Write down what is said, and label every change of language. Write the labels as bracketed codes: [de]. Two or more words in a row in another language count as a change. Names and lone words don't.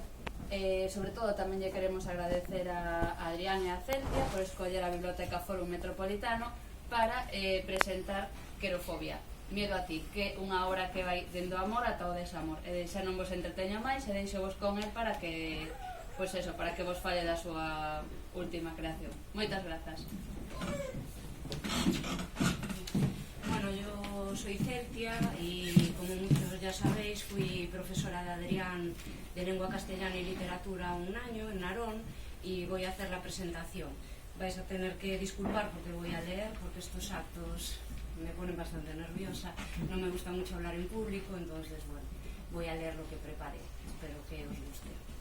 [gl] Sobre todo tamén lle queremos agradecer a Adrián e a Celtia por escoller a Biblioteca Fórum Metropolitano para presentar Querofobia, Miedo a ti, que é unha obra que vai dendo amor ata o desamor. Xa non vos entreteño máis e deixo vos con el para que pois eso, para que vos fale da súa última creación. Moitas grazas. [es] Bueno, yo soy Celtia y como muchos ya sabéis fui profesora de Adrián de lengua castellana y literatura un año en Narón y voy a hacer la presentación. Vais a tener que disculpar porque voy a leer, porque estos actos me ponen bastante nerviosa, no me gusta mucho hablar en público, entonces bueno, voy a leer lo que preparé, espero que os guste.